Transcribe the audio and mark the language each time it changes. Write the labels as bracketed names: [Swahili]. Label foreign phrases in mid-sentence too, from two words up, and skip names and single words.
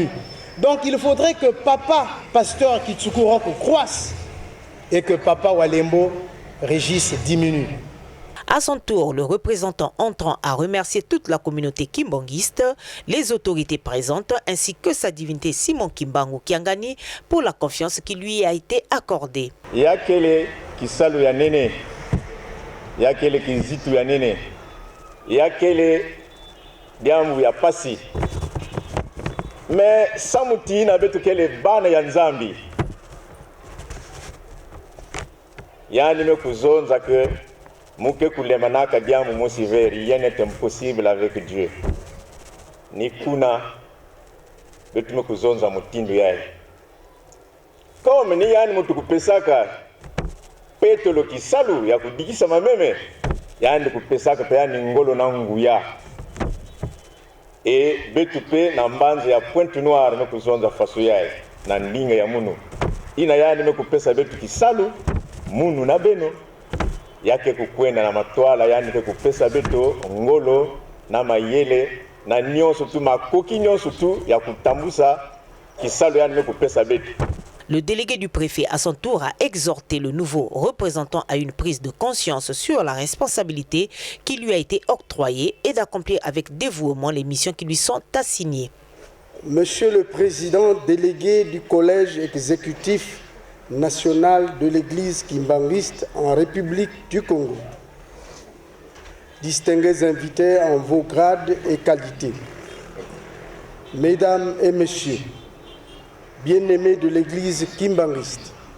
[French] Donc il faudrait que papa, pasteur Kitsuku Rock, croisse et que papa Walembo Régis diminue. À son tour, le représentant entrant a remercié toute la communauté kimbanguiste, les autorités présentes ainsi que sa divinité Simon Kimbangu Kiangani pour la confiance qui lui a été accordée. [Kituba (Democratic Republic of Congo)] Yakele kisalu ya nene, yakele kizitu ya nene, yakele diamu ya pasi. Mais samuti na betu kele bana ya nzambi. Yani me kuzonza que muke kulemanaka diamu mosiveri, [French] rien n'est impossible avec Dieu. [Kituba (Democratic Republic of Congo)] Ni kuna betu me kuzonza mutindo yae. Comme ni yani mutu kupesaka petolo kisalu ya kudikisa mameme, yani kupesaka pe yani ngolo na nguya. Et betu pe na mbanze ya Pointe Noire me kuzonza faso yae na ndinga ya munu. Ina yani me kupesa betu kisalu munu na beno yake kukwenda na matwala yani ke kupesa beto ngolo na mayele na nyonso tu makoki nyonso tu ya kutambusa kisalo yani me kupesa beto. [French] Le délégué du préfet, à son tour, a exhorté le nouveau représentant à une prise de conscience sur la responsabilité qui lui a été octroyée et d'accomplir avec dévouement les missions qui lui sont assignées. Monsieur le Président délégué du Collège exécutif national de l'Église kimbanguiste en République du Congo, distingués invités en vos grades et qualités, Mesdames et Messieurs, bien-aimés de l'Église kimbanguiste,